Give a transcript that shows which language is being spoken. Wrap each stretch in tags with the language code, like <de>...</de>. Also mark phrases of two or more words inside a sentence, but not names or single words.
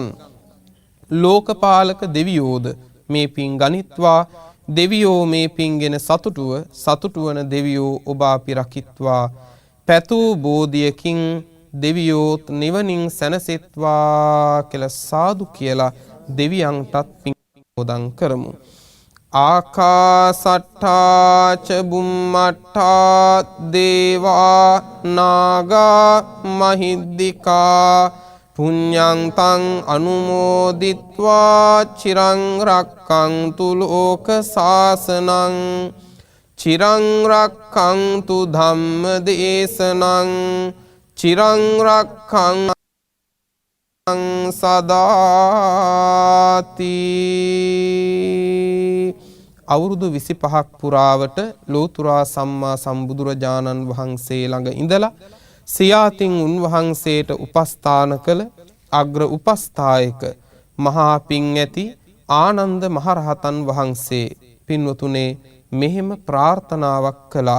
<si>ලෝකපාලක දෙවියෝද මේ පින් ගනිත්වා. දෙවියෝ මේ පින්ගෙන සතුටු වන දෙවියෝ ඔබ අපි රකිත්වා. පැතූ බෝධියකින් දෙවියෝත් නිවනින් සැනසෙත්වා කියලා සාදු කියලා දෙවියන්ටත් පින් මොදන් කරමු.</si> <pi>ආකාසට්ඨා ච බුම්මට්ඨා දේවා නාග මහිද්దికා පුඤ්ඤන්තං අනුමෝදිත්වා චිරං රක්ඛන්තු ලෝක සාසනං චිරං රක්ඛන්තු ධම්ම දේශනං චිරං රක්ඛන්තු සදාති.</pi> <si>අවුරුදු 25ක් පුරාවට ලෝතුරා සම්මා සම්බුදුරජාණන් වහන්සේ ළඟ ඉඳලා සියාතින් උන්වහන්සේට උපස්ථාන කළ අග්‍ර උපස්ථායක මහා පින් ඇති ආනන්ද මහරහතන් වහන්සේ පින්වතුනේ මෙහෙම ප්‍රාර්ථනාවක් කළා.</si>